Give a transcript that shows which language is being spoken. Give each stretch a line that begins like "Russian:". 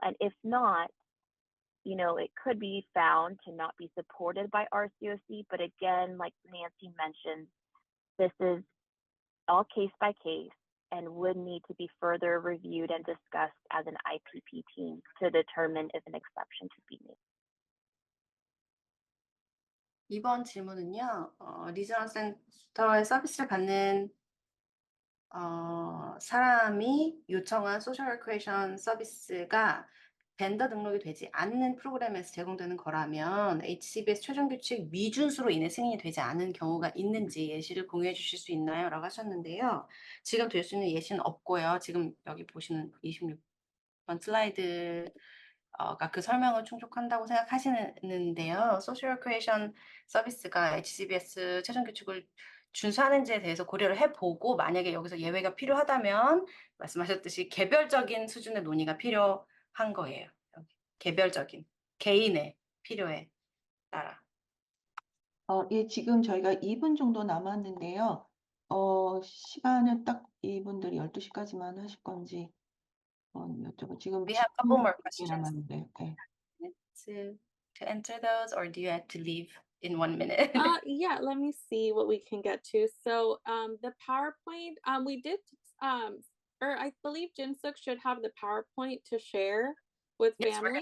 English: And if not, it could be found to not be supported by RCOC. But again, like Nancy mentioned, this is all case by case and would need to be further reviewed and discussed as an IPP team to determine if an exception should be made.
Korean: 2번 질문은요. 리저널 센터의 서비스를 받는 사람이 요청한 소셜 레크레이션 서비스가 벤더 등록이 되지 않는 프로그램에서 제공되는 거라면 HCBS 최종 규칙 미준수로 인해 승인이 되지 않은 경우가 있는지 예시를 공유해 주실 수 있나요? 라고 하셨는데요. 지금 될 수 있는 예시는 없고요. 지금 여기 보시는 26번 슬라이드가 그 설명을 충족한다고 생각하시는데요. 소셜 레크레이션 서비스가 HCBS 최종 규칙을 준수하는지에 대해서 고려를 해보고 만약에 여기서 예외가 필요하다면 말씀하셨듯이 개별적인 수준의 논의가 필요한 거예요. 개별적인 개인의 필요에 따라. 예, 지금 저희가 2분 정도 남았는데요. 시간은 딱 이분들이 12시까지만 하실 건지 여쭤보. 지금
English: We have a couple more
Korean: 10분
English: questions.
Korean: 남았는데. 네.
English: To answer those, or do you have to leave in 1 minute? Yeah, let me see what we can get to. So the PowerPoint, we did or I believe Jinsuk should have the PowerPoint to share with Yes, we're going